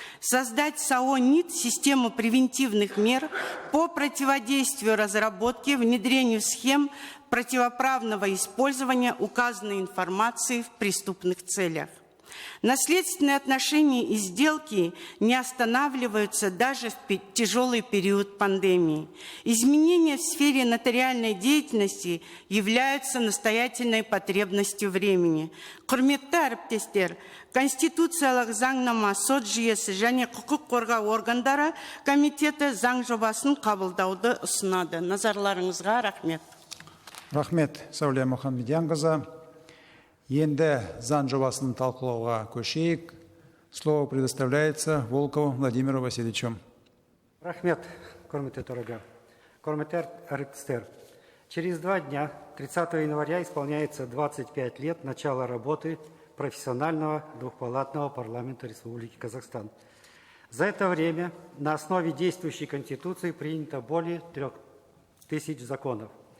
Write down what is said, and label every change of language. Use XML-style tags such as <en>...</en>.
<ru>создать САО НИТ систему превентивных мер по противодействию разработке, внедрению схем противоправного использования указанной информации в преступных целях. Наследственные отношения и сделки не останавливаются даже в тяжелый период пандемии. Изменения в сфере нотариальной деятельности являются настоятельной потребностью времени.</ru> <kk>Құрметті әріптестер, Конституциялық заңнама, сот жүйесі және құқық қорғау органдары комитеті заң жобасын қабылдауды ұсынады. Назарларыңызға рахмет. Рахмет, Сәуле Мұхамедианқызы. Енді заң жобасын талқылауға көшейік.</kk> <ru>Слово предоставляется Волкову Владимиру Васильевичу.</ru> <kk>Рахмет, құрметті төраға. Құрметті әріптестер,</kk> <ru>через 2 дня, 30 января, исполняется 25 лет начала работы профессионального двухпалатного парламента Республики Казахстан. За это время на основе действующей Конституции принято более 3000 законов.</ru>